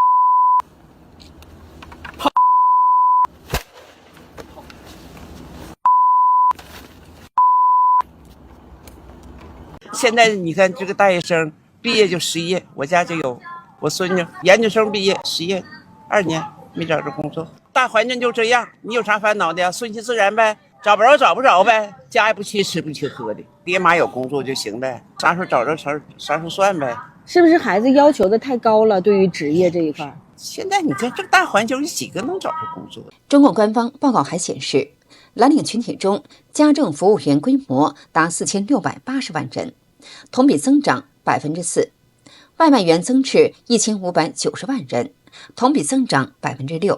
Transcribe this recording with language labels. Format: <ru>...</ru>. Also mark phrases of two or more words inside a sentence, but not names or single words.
<zh>现在你看这個大學生畢業就失業，我家就有我孫女研究生畢業失業2年沒找着工作。大環境就這樣，你有啥煩惱的呀？順其自然唄，找不着找不着唄，家也不缺吃不缺喝的，爹媽有工作就行唄，啥時候找着啥時候算唄。是不是孩子要求的太高了？對於職業這一塊，現在你看這個大環境，有幾個能找着工作？中共官方報告還顯示，藍領群體中家政服務員規模達4680萬人，同比增長4%，外賣員增至1590萬人，同比增長6%。</zh>